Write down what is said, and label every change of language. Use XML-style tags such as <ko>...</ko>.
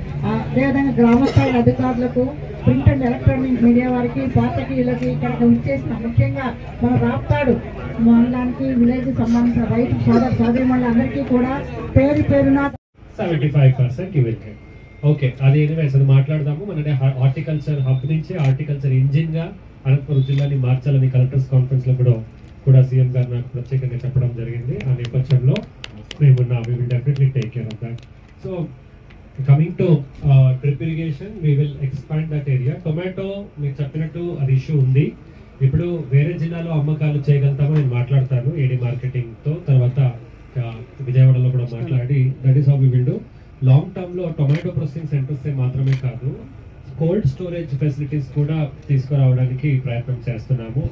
<te>అదేవిధంగా గ్రామ స్థాయి అధికారులకు, ప్రింట్ అండ్ ఎలక్ట్రానిక్ మీడియా వారికి, పాత్రికేయులకి ఇక్కడ వచ్చేసిన ముఖ్యంగా మన రాప్తాడు మండలానికి విలేజ్ సంబంధించిన రైతు సోదరి అందరికీ కూడా పేరు పేరున</te> <en>75% you will get.</en> <te>ఓకే, అది ఎనీవేస్ అది మాట్లాడదాము. మన హార్టికల్చర్ హబ్ నుంచి హార్టికల్చర్ ఇంజిన్ గా అనంతపురం జిల్లాని మార్చాలని కలెక్టర్స్ కాన్ఫరెన్స్ లో కూడా సీఎం గారు నాకు ప్రత్యేకంగా చెప్పడం జరిగింది. ఆ నేపథ్యంలో మేము</te> <en>we will definitely take care of that. So coming to drip irrigation, we will expand that area.</en> <te>Tomato మీకు చెప్పినట్టు అది ఇష్యూ ఉంది. ఇప్పుడు వేరే జిల్లాలో అమ్మకాలు చేయగలుగుతామో నేను మాట్లాడతాను ఏడీ మార్కెటింగ్ తో, తర్వాత విజయవాడలో కూడా మాట్లాడి</te> <en>That is how we will do.</en> <te>Long term లో టొమాటో ప్రాసెసింగ్ సెంటర్స్ మాత్రమే కాదు, కోల్డ్ స్టోరేజ్ ఫెసిలిటీస్ కూడా తీసుకురావడానికి ప్రయత్నం చేస్తున్నాము.</te>